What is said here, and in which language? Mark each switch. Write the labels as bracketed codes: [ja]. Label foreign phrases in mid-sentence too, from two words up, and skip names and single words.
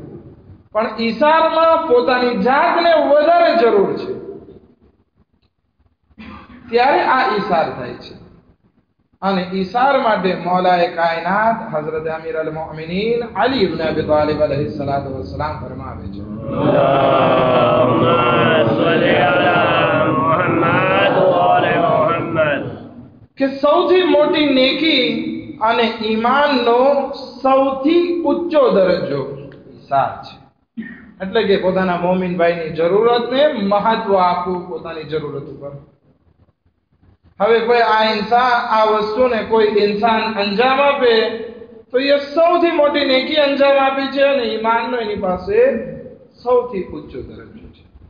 [gu] પણ ઈસારમાં પોતાની જાતને વધારે જરૂર છે ત્યારે આ ઈસાર થાય છે। અને ઈસાર માટે મૌલાએ કાયનાત હઝરત અમીર અલ મોમિનીન અલી ઇબ્ન અબી તાલિબ [ar] عليه الصلاة والسلام [gu] ફરમાવે છે, [ar] اللهم صل على محمد وعلى محمد, [gu] કે સૌથી મોટી નેકી અને ઈમાનનો સૌથી ઊંચો દરજ્જો ઈસાર છે। એટલે કે પોતાના મોમિન ભાઈની જરૂરતને મહત્વ આપવું પોતાની જરૂરત ઉપર। હવે કોઈ આ વસ્તુને કોઈ ઇન્સાન અંજામ આપે તો એ સૌથી મોટી નેકી અંજામ આપી છે અને ઈમાનનો એની પાસે સૌથી ઊંચો દરજ્જો છે।